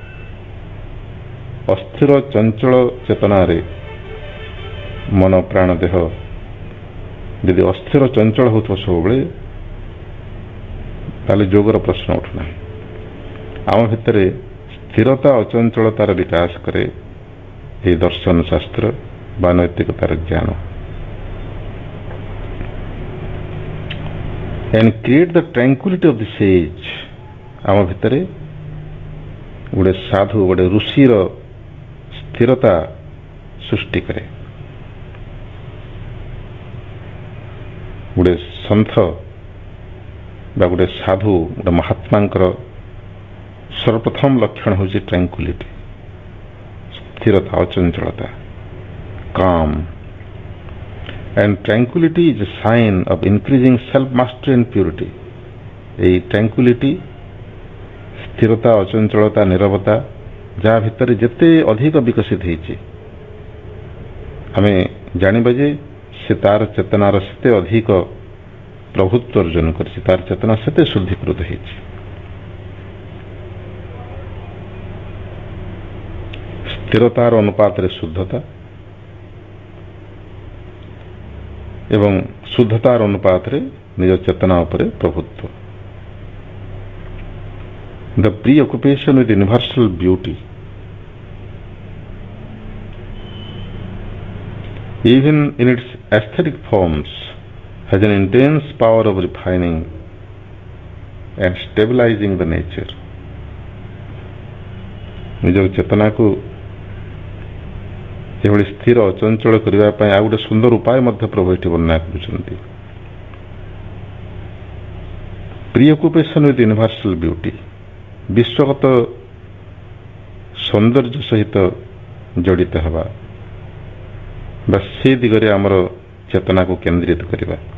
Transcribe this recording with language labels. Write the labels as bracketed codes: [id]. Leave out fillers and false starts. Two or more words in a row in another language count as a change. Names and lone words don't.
[or] ଅସ୍ଥିର ଚଞ୍ଚଳ ଚେତନାରେ ମନ ପ୍ରାଣ ଦେହ ଯଦି ଅସ୍ଥିର ଚଞ୍ଚଳ ହେଉଥିବ ସବୁବେଳେ, ତାହେଲେ ଯୋଗର ପ୍ରଶ୍ନ ଉଠୁନାହିଁ। ଆମ ଭିତରେ ସ୍ଥିରତା ଅଚଞ୍ଚଳତାର ବିକାଶ କରେ ଏହି ଦର୍ଶନ ଶାସ୍ତ୍ର ବା ନୈତିକତାର ଜ୍ଞାନ। [en] and create the tranquility of the sage। [or] ଆମ ଭିତରେ ଗୋଟେ ସାଧୁ, ଗୋଟେ ଋଷିର ସ୍ଥିରତା ସୃଷ୍ଟି କରେ। ଗୋଟେ ସନ୍ଥ ବା ଗୋଟେ ସାଧୁ, ଗୋଟେ ମହାତ୍ମାଙ୍କର ସର୍ବପ୍ରଥମ ଲକ୍ଷଣ ହେଉଛି ଟ୍ରାଙ୍କୁଲିଟି, ସ୍ଥିରତା, ଅଚଞ୍ଚଳତା, [en] calm। And tranquility is a sign of increasing self-mastery and purity। এই tranquility, [or] ସ୍ଥିରତା, ଅଚଞ୍ଚଳତା, ନିରବତା ଯାହା ଭିତରେ ଯେତେ ଅଧିକ ବିକଶିତ ହେଇଛି, ଆମେ ଜାଣିବା ଯେ ସେ ତାର ଚେତନାର ସେତେ ଅଧିକ ପ୍ରଭୁତ୍ୱ ଅର୍ଜନ କରିଛି, ତାର ଚେତନା ସେତେ ଶୁଦ୍ଧୀକୃତ ହେଇଛି। ସ୍ଥିରତାର ଅନୁପାତରେ ଶୁଦ୍ଧତା ଏବଂ ଶୁଦ୍ଧତାର ଅନୁପାତରେ ନିଜ ଚେତନା ଉପରେ ପ୍ରଭୁତ୍ୱ। [en] The preoccupation with universal beauty, even in its aesthetic forms, has an intense power of refining and stabilizing the nature। [or] ନିଜ ଚେତନାକୁ ଏଭଳି ସ୍ଥିର ଅଚଞ୍ଚଳ କରିବା ପାଇଁ ଆଉ ଗୋଟେ ସୁନ୍ଦର ଉପାୟ ମଧ୍ୟ ପ୍ରଭୁ ଏଠି ବର୍ଣ୍ଣନା କରୁଛନ୍ତି। [en] preoccupation with universal beauty, [or] ବିଶ୍ୱଗତ ସୌନ୍ଦର୍ଯ୍ୟ ସହିତ ଜଡ଼ିତ ହେବା ବା ସେ ଦିଗରେ ଆମର ଚେତନାକୁ କେନ୍ଦ୍ରିତ କରିବା।